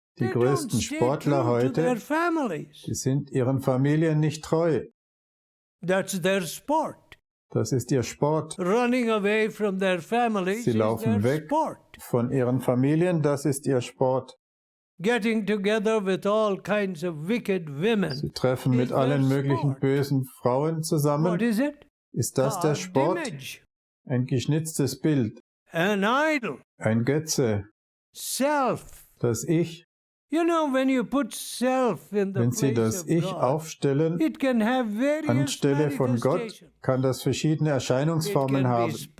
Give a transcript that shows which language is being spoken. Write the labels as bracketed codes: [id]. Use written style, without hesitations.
[de] Die größten Sportler heute, die sind ihren Familien nicht treu. [en] That's their sport. [de] Das ist ihr Sport. [en] Running away from their families. [de] Sie laufen weg von ihren Familien, das ist ihr Sport. [en] Getting together with all kinds of wicked women. [de] Sie treffen mit allen möglichen bösen Frauen zusammen. [en] What is it? [de] Ist das der Sport? Ein geschnitztes Bild. [en] An idol. [de] Ein Götze. [en] Self. [de] Das Ich. [en] You know, when you put self in the [de] Wenn Sie [en] place [de] das [en] of [de] Ich [en] God, [de] aufstellen, [en] it can have various [de] anstelle von Gott, kann das verschiedene Erscheinungsformen haben.